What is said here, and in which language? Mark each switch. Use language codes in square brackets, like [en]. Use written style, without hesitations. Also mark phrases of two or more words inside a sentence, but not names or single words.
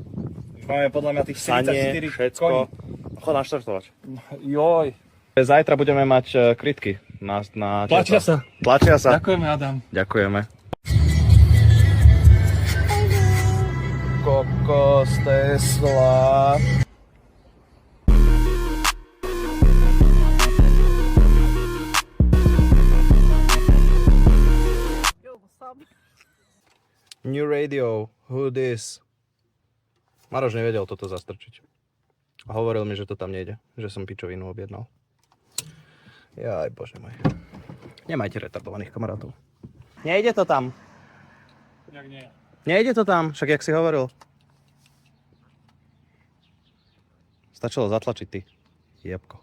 [sk] Už máme podľa mňa tých sanie, 44 všetko. koní. Chod naštartovať. Joj. Zajtra budeme mať krytky. Tlačia sa. Tlačia sa. Ďakujeme, Adam. Ďakujeme. Kokos Tesla. [en] New radio, who this? [sk] Maroš nevedel toto zastrčiť. A hovoril mi, že to tam nejde, že som pičovinu objednal. Jaj, bože môj. Nemajte retardovaných kamarátov. Nejde to tam. Jak nie? Nejde to tam, však jak si hovoril. Stačilo zatlačiť ty, jebko.